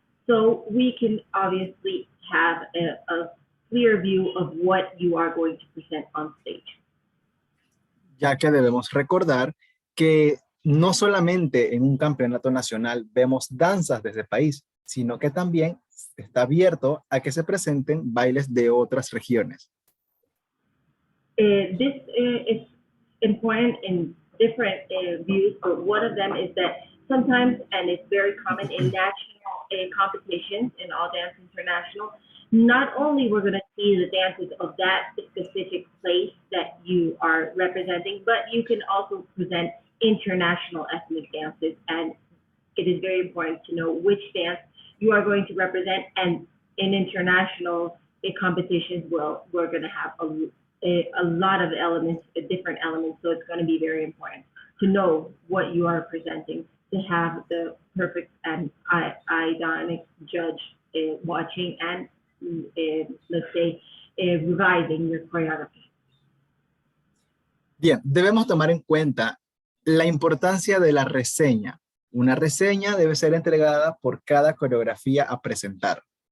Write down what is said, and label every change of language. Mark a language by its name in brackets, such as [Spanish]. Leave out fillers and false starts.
[English] So we can obviously have a clear view of what you are going to present on stage. [Spanish] Ya que debemos recordar que no solamente en un campeonato nacional vemos danzas de ese país, sino que también está abierto a que se presenten bailes de otras regiones. [English] This is important in different views, but one of them is that sometimes, and it's very common in national competitions in All Dance International, not only we're going to see the dances of that specific place that you are representing, but you can also present international ethnic dances, and it is very important to know which dance you are going to represent. And in international competitions, well, we're going to have a lot of elements, different elements, so it's going to be very important to know what you are presenting, to have the perfect and ironic judge watching and let's say revising your choreography. [Spanish] Bien, debemos tomar en cuenta la importancia de la reseña. Una reseña debe ser entregada por cada coreografía a presentar.